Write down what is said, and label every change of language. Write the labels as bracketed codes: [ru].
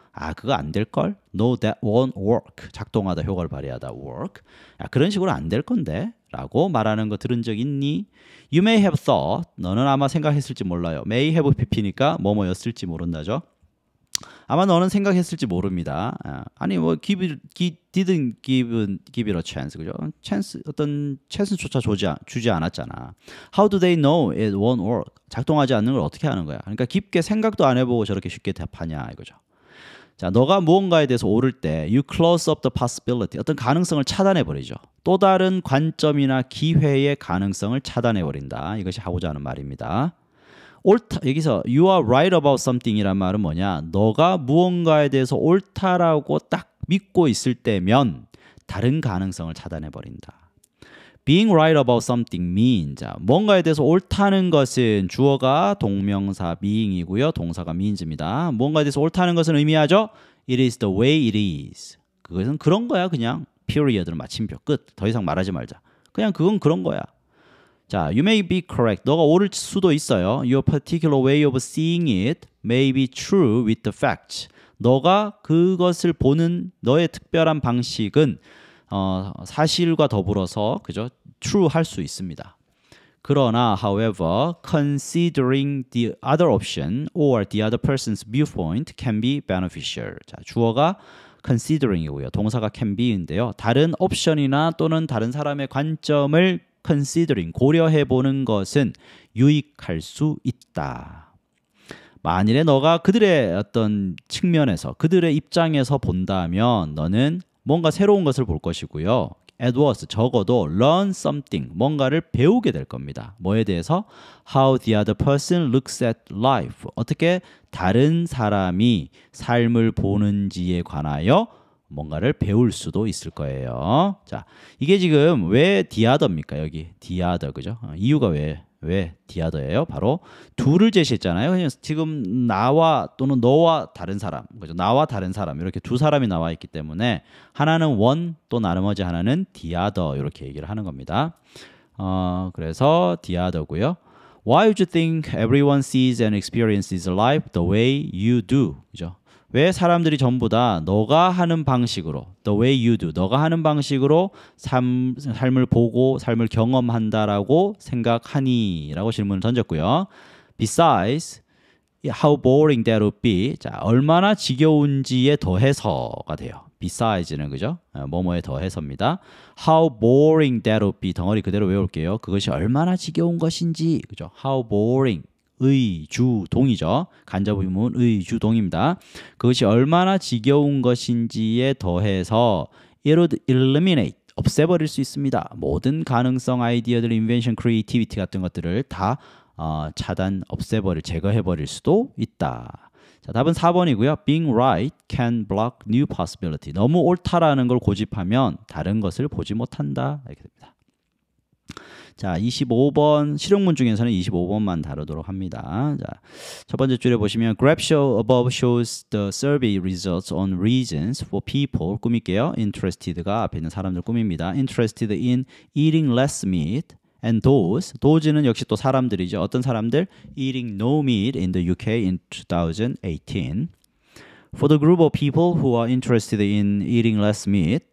[ko] 아, 그거 안 될걸? [en] No, that won't work. [ko] 작동하다, 효과를 발휘하다, work. 야, 그런 식으로 안 될 건데? 라고 말하는 거 들은 적 있니? [en] You may have thought. [ko] 너는 아마 생각했을지 몰라요. May have pp니까 뭐뭐였을지 모른다죠. 아마 너는 생각했을지 모릅니다. 아니 뭐 [en] didn't give it a chance. [ko] 그죠? 어떤 찬스조차 주지 않았잖아. [en] How do they know it won't work? [ko] 작동하지 않는 걸 어떻게 하는 거야? 그러니까 깊게 생각도 안 해보고 저렇게 쉽게 답하냐 이거죠. 자, 너가 무언가에 대해서 옳을 때 [en] you close up the possibility. [ko] 어떤 가능성을 차단해 버리죠. 또 다른 관점이나 기회의 가능성을 차단해 버린다. 이것이 하고자 하는 말입니다. 옳다. 여기서 you are right about something이란 말은 뭐냐? 너가 무언가에 대해서 옳다라고 딱 믿고 있을 때면 다른 가능성을 차단해 버린다. [en] Being right about something means. [ko] 뭔가에 대해서 옳다는 것은 주어가 동명사 being이고요. 동사가 means입니다. 뭔가에 대해서 옳다는 것은 의미하죠. [en] It is the way it is. [ko] 그것은 그런 거야. 그냥 period는 마침표 끝. 더 이상 말하지 말자. 그냥 그건 그런 거야. 자, [en] you may be correct. [ko] 너가 옳을 수도 있어요. [en] Your particular way of seeing it may be true with the facts. [ko] 너가 그것을 보는 너의 특별한 방식은 사실과 더불어서 그죠? [en] true [ko] 할 수 있습니다. 그러나 [en] however, considering the other option or the other person's viewpoint can be beneficial. [ko] 자, 주어가 considering이고요. 동사가 can be인데요. 다른 옵션이나 또는 다른 사람의 관점을 considering, 고려해 보는 것은 유익할 수 있다. 만일에 너가 그들의 어떤 측면에서 그들의 입장에서 본다면 너는 뭔가 새로운 것을 볼 것이고요. At worst, 적어도 learn something, 뭔가를 배우게 될 겁니다. 뭐에 대해서? [en] How the other person looks at life. [ko] 어떻게 다른 사람이 삶을 보는지에 관하여 뭔가를 배울 수도 있을 거예요. 자, 이게 지금 왜 the other입니까? 여기 the other, 그죠? 이유가 왜 왜 the other예요? 바로 둘을 제시했잖아요. 그냥 지금 나와 또는 너와 다른 사람, 그죠? 나와 다른 사람 이렇게 두 사람이 나와 있기 때문에 하나는 one 또 나머지 하나는 the other 이렇게 얘기를 하는 겁니다. 그래서 the other고요. [en] Why would you think everyone sees and experiences life the way you do? [ko] 그죠? 왜 사람들이 전부 다 너가 하는 방식으로 the way you do, 너가 하는 방식으로 삶을 보고 삶을 경험한다라고 생각하니? 라고 질문을 던졌고요. [en] Besides, how boring that would be. [ko] 자, 얼마나 지겨운지에 더해서가 돼요. Besides는 그죠? 뭐뭐에 더해서입니다. [en] How boring that would be. [ko] 덩어리 그대로 외울게요. 그것이 얼마나 지겨운 것인지. 그죠? How boring. 의주동이죠. 간접의문 의주동입니다. 그것이 얼마나 지겨운 것인지에 더해서 [en] it would eliminate, [ko] 없애버릴 수 있습니다. 모든 가능성, 아이디어들, invention, creativity 같은 것들을 다 차단, 없애버릴, 제거해버릴 수도 있다. 자, 답은 4번이고요. [en] Being right can block new possibility. [ko] 너무 옳다라는 걸 고집하면 다른 것을 보지 못한다. 이렇게 됩니다. 자, 25번 실용문 중에서는 25번만 다루도록 합니다. 자, 첫 번째 줄에 보시면 [en] Graph show above shows the survey results on reasons for people. [ko] 꾸밀게요. Interested가 앞에 있는 사람들 꾸밉니다. [en] Interested in eating less meat. [ko] And those는 역시 또 사람들이죠. 어떤 사람들? [en] Eating no meat in the UK in 2018. For the group of people who are interested in eating less meat.